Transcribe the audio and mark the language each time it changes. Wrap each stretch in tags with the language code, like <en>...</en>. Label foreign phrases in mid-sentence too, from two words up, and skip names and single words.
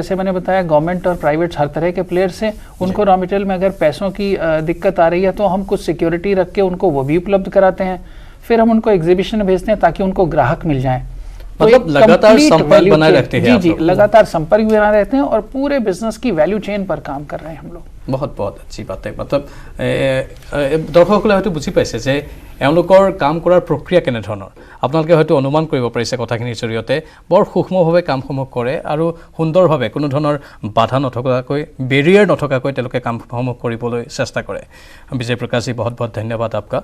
<hi>जैसे मैंने बताया, गवर्नमेंट और प्राइवेट हर तरह के प्लेयर से उनको</hi> <en>raw material</en> <hi>में अगर पैसों की दिक्कत आ रही है तो हम कुछ सिक्योरिटी रख के उनको वो भी उपलब्ध कराते हैं। फिर हम उनको एग्जीबिशन भेजते हैं ताकि उनको ग्राहक मिल जाए। मतलब लगातार संपर्क बनाए रखते हैं। जी, लगातार संपर्क बनाए रहते हैं और पूरे बिजनेस की</hi> <en>value chain</en> <hi>पर काम कर रहे हैं हम लोग। बहुत अच्छी बात है।</hi> <as>मतलब দৰ্শকসকলে হয়তো বুজি পাইছে যে এওঁলোকৰ কাম কৰাৰ প্ৰক্ৰিয়া কেনেধৰণৰ। আপোনালোকে হয়তো অনুমান কৰিব পাৰিছে কথাখিনিৰ জৰিয়তে। বৰ সূক্ষ্মভাৱে কামসমূহ কৰে আৰু সুন্দৰভাৱে কোনো ধৰণৰ বাধা নথকাকৈ, বেৰিয়াৰ নথকাকৈ তেওঁলোকে কামসমূহ কৰিবলৈ চেষ্টা কৰে।</as> <hi>विजय प्रकाशजी, बहुत धन्यवाद आपका।</hi>